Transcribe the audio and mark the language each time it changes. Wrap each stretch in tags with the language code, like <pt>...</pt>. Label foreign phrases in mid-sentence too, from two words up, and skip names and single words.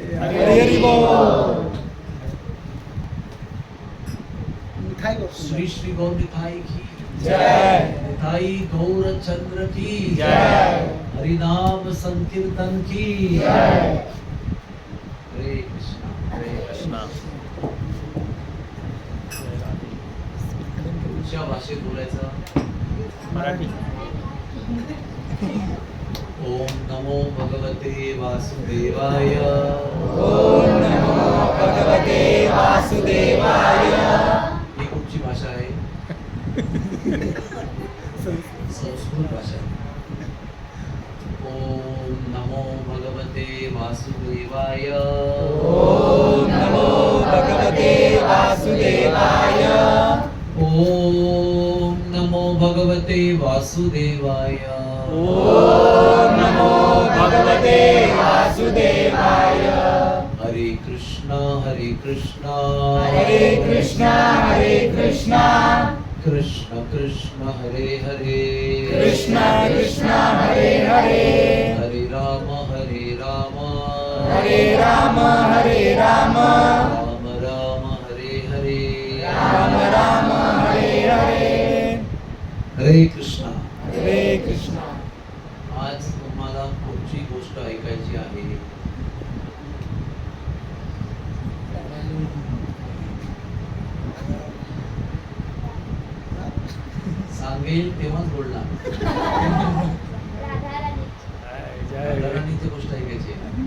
<hi>हरी बोल। श्री श्री गौर निताई की जय। निताई गौर चंद्र की जय। हरिनाम संकीर्तन की जय।</hi> <sa>हरे कृष्णा हरे कृष्णा।</sa> <mr>कुठच्या भाषेत बोलायचं? मराठी।</mr> <sa>ओम नमो भगवते वासुदेवाय। ओम नमो भगवते वासुदेवाय।</sa> <mr>ही कुठची भाषा आहे? संस्कृत भाषा आहे.</mr> <sa>ओम नमो भगवते वासुदेवाय. ओम नमो भगवते वासुदेवाय। ओम नमो भगवते वासुदेवाय. ओम नमो भगवते वासुदेवाय। हरे कृष्णा हरे कृष्णा हरे कृष्णा हरे कृष्णा कृष्ण कृष्ण हरे हरे कृष्णा कृष्णा हरे हरे हरे राम हरे राम हरे राम हरे राम राम राम हरे हरे राम राम हरे हरे हरे कृष्णा. हरे कृष्णा.</sa> <mr>आज तुम्हाला पुढची गोष्ट ऐकायची आहे. सांगेल तेव्हाच बोलणार. राधाराणीची गोष्ट ऐकायची आहे.</mr>